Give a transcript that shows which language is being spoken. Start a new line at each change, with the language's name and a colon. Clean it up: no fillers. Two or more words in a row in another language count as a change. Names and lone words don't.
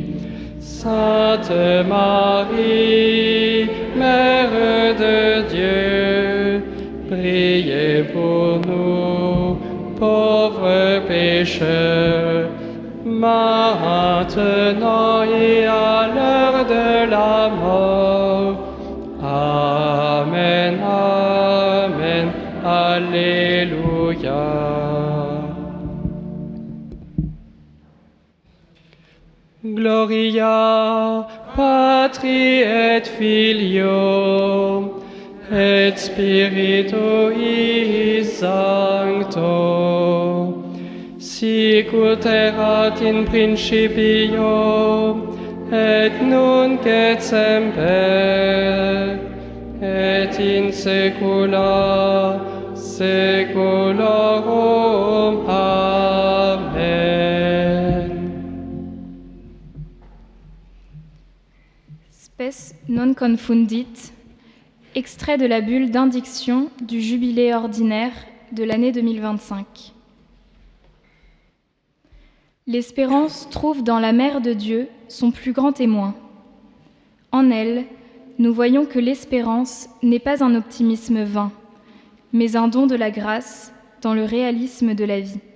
French: Sainte Marie, Mère de Dieu, priez pour nous, pauvres pécheurs, maintenant et à l'heure de la mort.
Latin: Amen, Amen, Alléluia. Gloria Patri et Filio et Spiritui Sancto, sic ut erat in principio, et nunc et semper, et in saecula saeculorum. Amen. Spes non confundit,
French: extrait de la bulle d'indiction du jubilé ordinaire de l'année 2025. L'espérance trouve dans la Mère de Dieu son plus grand témoin. En elle, nous voyons que l'espérance n'est pas un optimisme vain, mais un don de la grâce dans le réalisme de la vie.